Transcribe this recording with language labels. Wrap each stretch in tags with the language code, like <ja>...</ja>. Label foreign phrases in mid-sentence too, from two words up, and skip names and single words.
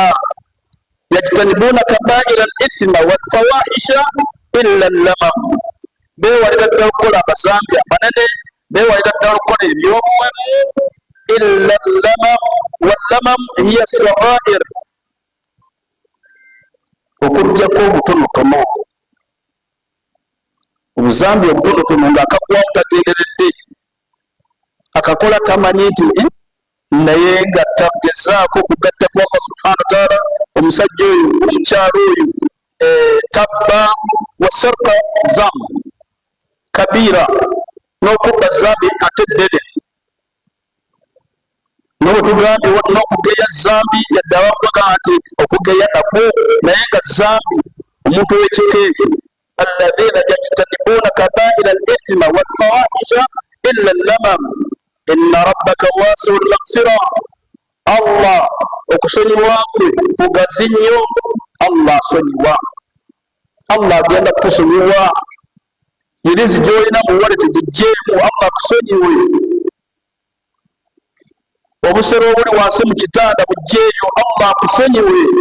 <ar>يجتنبون كبائر الإثم والفواحش إلا اللمم,</ar> <lg>bewalira ddala okukola amazambi amanene, bewalira ddala okukola ebyobuwemu.</lg> <ar>إلا اللمم واللمم هي الصغائر,</ar> <lg>okujjako obutonotono, obuzambi obutonotono ng'akagwamu tagenderedde, akakola tamanyi nti naye nga tagezaako kugatta ku Allah</lg> <ar>سبحانه وتعالى.</ar> <lg>Omusajja oyo, omukyalo oyo tabba wasarqa zambi kabira, n'okubba zambi ate ddene, n'otugambye n'okugeya zambi yadde abamugaga nti okugeya nakwo naye nga zambi omuntu w'ekika ekyo.</lg> <ar>الذين يجتنبون كبائر الإثم والفواحش إلا اللمم إن ربك واسع المغفرة,</ar> <lg>Allah okusonyiwa kwe kugazi nnyo. Allah asonyiwa, Allah agenda kukusonyiwa. Irizi gy'olina muwale tegijjeemu, Allah akusonyiwe. Obusero obuli wansi mu kitanda bujjeeyo, Allah akusonyiwe.</lg>